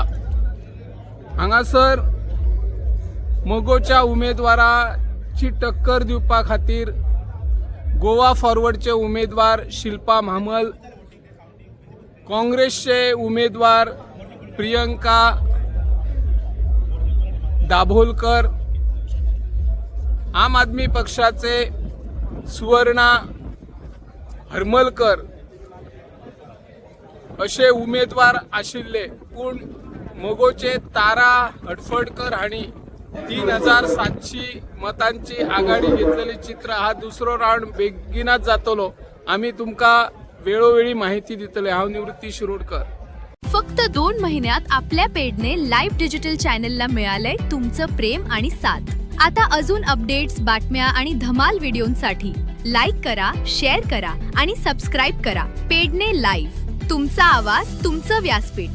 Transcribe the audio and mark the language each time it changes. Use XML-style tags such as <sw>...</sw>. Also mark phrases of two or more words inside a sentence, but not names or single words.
<kok>हांगासर मगोच्या उमेदवाराची टक्कर दिवपा खातीर गोवा फॉरवर्डचे उमेदवार शिल्पा म्हामल, काँग्रेसचे उमेदवार प्रियंका दाभोलकर, आम आदमी पक्षाचे सुवर्णा हरमलकर असे उमेदवार आशिल्ले. पूण मगोचे तारा हडफडकर हांणी 3700 मतांची आघाडी घेतलेली चित्र. हा दुसरो राऊंड बेगिनाच जातलो. आम्ही तुमका वेळोवेळी माहिती दितले. हांव निवृत्ती शिरोडकर.</kok> <mr>फक्त 2 महिन्यात आपल्या पेडने लाईव्ह डिजिटल चॅनलला मिळालंय तुमचं प्रेम आणि साथ. आता अजून अपडेट्स, बातम्या आणि धमाल व्हिडिओंसाठी लाईक करा, शेअर करा आणि सबस्क्राईब करा. पेडने लाईव्ह, तुमचा आवाज, तुमचं व्यासपीठ.</mr>